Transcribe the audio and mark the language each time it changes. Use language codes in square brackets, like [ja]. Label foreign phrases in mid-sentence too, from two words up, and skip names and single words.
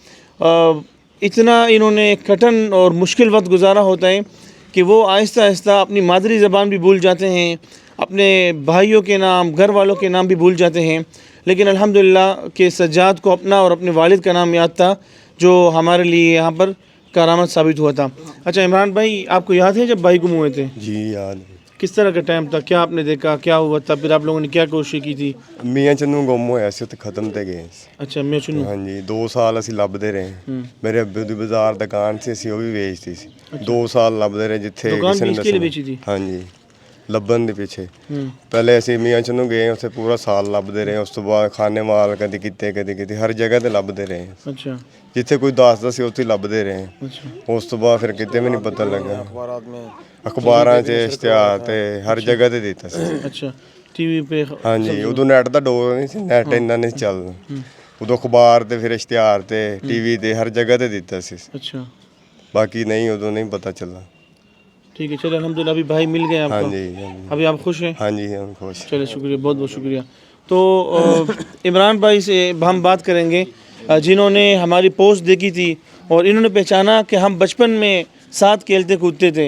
[ur] اتنا انہوں نے کٹھن اور مشکل وقت گزارا ہوتا ہے کہ وہ آہستہ آہستہ اپنی مادری زبان بھی بھول جاتے ہیں, اپنے بھائیوں کے نام, گھر والوں کے نام بھی بھول جاتے ہیں. لیکن الحمدللہ کہ سجاد کو اپنا اور اپنے والد کا نام یاد تھا, جو ہمارے لیے یہاں پر کرامت ثابت ہوا تھا. اچھا عمران بھائی, آپ کو یاد ہے جب بھائی گم ہوئے تھے؟ جی یاد ہے. کس طرح کا ٹائم تھا, کیا آپ نے دیکھا, کیا ہوا تھا, پھر آپ لوگوں نے کیا کوشش کی تھی؟ [pa] ਮੀਆਂ ਚੰਨੂ ਗੁੰਮ ਹੋਇਆ ਸੀ ਉੱਥੇ ਖਤਮ ਤੇ ਗਏ ਸੀ. [ur] اچھا میں سنوں. [pa] ਹਾਂਜੀ 2 ਸਾਲ ਅਸੀਂ ਲੱਭਦੇ ਰਹੇ. ਮੇਰੇ ਅੱਬੇ ਦੀ ਬਾਜ਼ਾਰ ਦੁਕਾਨ ਸੀ, ਅਸੀਂ ਉਹ ਵੀ ਵੇਚਤੀ ਸੀ. 2 ਸਾਲ ਲੱਭਦੇ ਰਹੇ ਜਿੱਥੇ ਦੁਕਾਨ ਕਿਸੇ ਨੇ ਵੇਚ ਕੇ ਵੇਚੀ ਥੀ? ਹਾਂਜੀ ਲੱਭਣ ਦੇ ਪਿੱਛੇ. ਪਹਿਲੇ ਅਸੀਂ ਮੀਆਂ ਚੰਨੂ ਗਏ, ਉੱਥੇ ਪੂਰਾ ਸਾਲ ਲੱਭਦੇ ਰਹੇ. ਉਸ ਤੋਂ ਬਾਅਦ ਖਾਨੇ ਮਾਲ ਕਦੀ ਕਿਤੇ ਹਰ ਜਗ੍ਹਾ ਤੇ ਲੱਭਦੇ ਰਹੇ. [ur] اچھا [pa] ਜਿੱਥੇ ਕੋਈ ਦੱਸਦਾ ਸੀ ਉੱਥੇ ਲੱਭਦੇ ਰਹੇ. [ur] اچھا [pa] ਉਸ ਤੋਂ ਬਾਅਦ ਫਿਰ ਕਿਤੇ ਵੀ ਨਹੀਂ ਪਤਾ ਲੱਗਾ. ਅਖਬਾਰਾਂ 'ਚ ਇਸ਼ਤਿਹਾਰ ਤੇ ਹਰ ਜਗ੍ਹਾ ਤੇ ਦਿੱਤਾ ਸੀ. [ur] اچھا ٹی وی پہ. [pa] ਹਾਂਜੀ ਉਦੋਂ ਨੈਟ ਦਾ ਡੋਰ ਨਹੀਂ ਸੀ, ਨੈਟ ਇੰਨਾ ਨਹੀਂ ਚੱਲਦਾ. ਉਦੋਂ ਅਖਬਾਰ ਤੇ ਫਿਰ ਇਸ਼ਤਿਹਾਰ ਤੇ ਟੀਵੀ ਤੇ ਹਰ ਜਗ੍ਹਾ ਤੇ ਦਿੱਤਾ ਸੀ. [ur] اچھا [pa] ਬਾਕੀ ਨਹੀਂ ਉਦੋਂ نہیں پتہ ਚੱਲਾ. [ur] ٹھیک ہے, چلے الحمدللہ ابھی بھائی مل گئے آپ کو. [pa] ਹਾਂਜੀ ਹਾਂਜੀ [ur] ابھی آپ خوش ہیں؟ [pa] ਹਾਂਜੀ [ur] ہم خوش. چلے شکریہ, بہت بہت شکریہ. تو عمران بھائی سے ہم بات کریں گے جنہوں نے ہماری پوسٹ دیکھی تھی اور انہوں نے پہچانا کہ ہم بچپن میں ساتھ کھیلتے کودتے تھے.